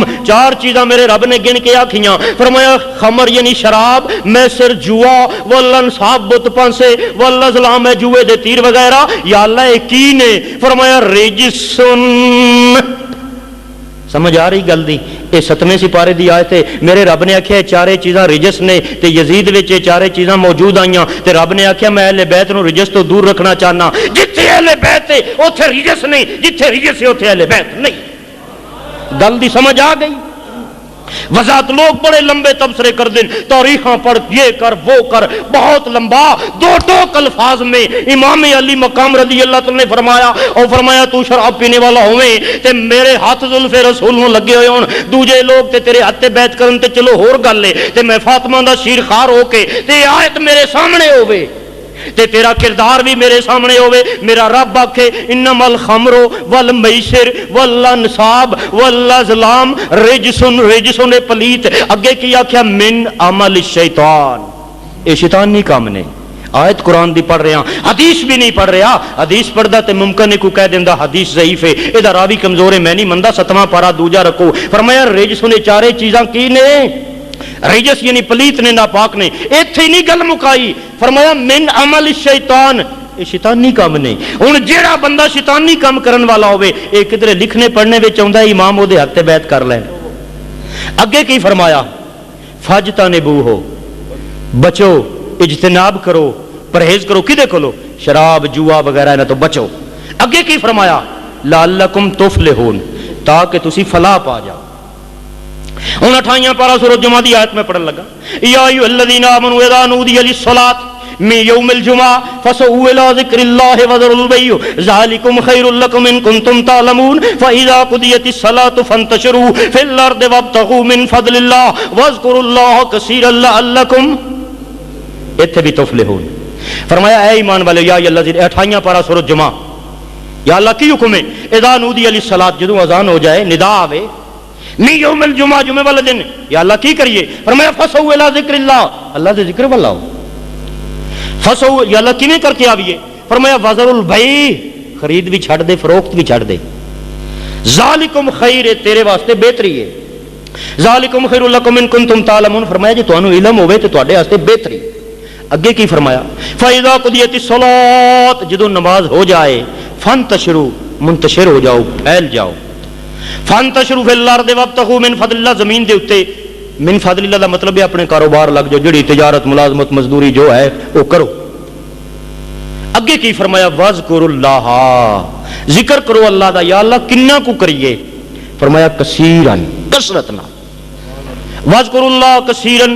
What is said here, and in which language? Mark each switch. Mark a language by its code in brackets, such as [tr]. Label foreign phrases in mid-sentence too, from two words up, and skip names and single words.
[pa] 4 چیزاں میرے رب نے گن کے آکھیاں. فرمایا خمر یعنی شراب، میسر جوا، والانصاب بت پانسے، والازلام ہے جوئے دے تیر وغیرہ. یا اللہ کی نے؟ فرمایا رجسن. سمجھ آ رہی گل دی؟ یہ 7ویں سپارے دی آیت ہے. میرے رب نے آکھیا چارے چیزاں رجس نے، تے یزید وچ چارے چیزاں موجود آئیاں، تے رب نے آکھیا میں اہل بیت نو رجس تو دور رکھنا چاہنا. جتھے اہل بیت ہے اوتھے رجس نہیں، جتھے رجس ہے اوتھے اہل بیت نہیں. گل دی سمجھ آ گئی؟ وضاحت لوگ بڑے لمبے تبصرے کر دیں، تاریخاں پڑھ یہ کر وہ کر، بہت لمبا. 2 ٹوک الفاظ میں امام علی مقام رضی اللہ تعالی نے فرمایا، اور فرمایا تو شراب پینے والا ہوئے تے میرے ہاتھ زلف رسول نو لگے ہوئے ہون، دوجے لوگ تے تیرے ہاتھ بیعت کرن تے چلو ہور گل ہے، تے میں فاطمہ دا شیر خار ہو کے تے آیت میرے سامنے ہوئے تے تیرا کردار بھی میرے سامنے ہوئے. [ar] میرا رب آکھے انما الخمر والمیسر والانصاب والازلام رجسن، [pa] رجسن پلیت. اگے کی آکھیا [ar] من عمل الشیطان، [pa] اے شیطانی کام نے. آیت قرآن دی پڑھ رہا، حدیث بھی نہیں پڑھ رہا. حدیث پڑھدا تے ممکن ہے کو کہہ دیندا حدیث ضعیف ہے، اے دا راوی کمزور ہے، میں نہیں مندا. 7واں پارہ دوجا رکوع. فرمایا رجسن چارے چیزاں کی نے؟ رجس یعنی پلیت نے، ناپاک نے. ایتھے نہیں گل مکائی، فرمایا [ar] من عمل الشیطان، [pa] یہ شیطانی کام نہیں. ہن جیڑا بندہ شیطانی کام کرن والا ہوئے، اے کدھر لکھنے پڑھنے وچ آوندا ہے امام اودے ہتھ بیعت کر لین. اگے کی فرمایا فاجتنبوہ، بچو، اجتناب کرو، پرہیز کرو. کدے کولو؟ شراب جوا وغیرہ نہ تو بچو. اگے کی فرمایا [ar] لعلکم تفلحون، [pa] تاکہ تسی فلاح پا جاؤ. ہن 28واں پارہ سورۃ جمعہ دی آیت میں پڑھن لگا. [ar] یا ایھا الذین آمنوا اذا نودی للصلاۃ من یوم الجمعہ فاسعوا الی ذکر اللہ وذروا البیع ذلکم خیر لکم ان کنتم تعلمون فاذا قضیت الصلاۃ فانتشروا فی الارض وابتغوا من فضل اللہ واذکروا اللہ کثیرا لعلکم [pa] ایتھے بھی [ar] تفلحون. [pa] فرمایا اے ایمان والے، [ar] یا ایھا الذین، [pa] 28واں پارہ سورۃ جمعہ. یا اللہ کی حکم ہے [ar] اذا نودی للصلاۃ، [pa] جدوں اذان ہو جائے، ندا آوے [ar] من یوم الجمعہ، [pa] جمعے والے دن، یا اللہ کی کریے؟ فرمایا [ar] فسعوا الی ذکر اللہ، [pa] اللہ دے ذکر والا ہو. فسعوا، یا اللہ کیویں کر کے آویے؟ فرمایا [ar] وذروا البیع، [pa] خرید بھی چھڑ دے، فروخت بھی چھڑ دے. [ar] ذالکم خیر [pa] ہے تیرے واسطے بہتری ہے، [ar] ذالکم خیر لکم ان کنتم تعلمون، [pa] فرمایا جی تانوں علم ہوے تے تواڈے واسطے بہتری۔ اگے کی فرمایا [ar] فاذا قضیت الصلاۃ، [pa] جدوں نماز ہو جائے فانتشروا، منتشر ہو جاؤ، پھیل جاؤ، [ar] فانتشروا فی الارض وابتغوا من فضل اللہ، [pa] زمین دے اوتے [ar] من فضل اللہ [pa] دا مطلب ہے اپنے کاروبار لگ جاؤ، جڑی تجارت ملازمت مزدوری جو ہے وہ کرو۔ اگے کی فرمایا [ar] واذکروا اللہ، [pa] ذکر کرو اللہ دا، یا اللہ کنا کو کریے، فرمایا کثیرن، کثرت نال، [ar] واذکروا اللہ کثیرن۔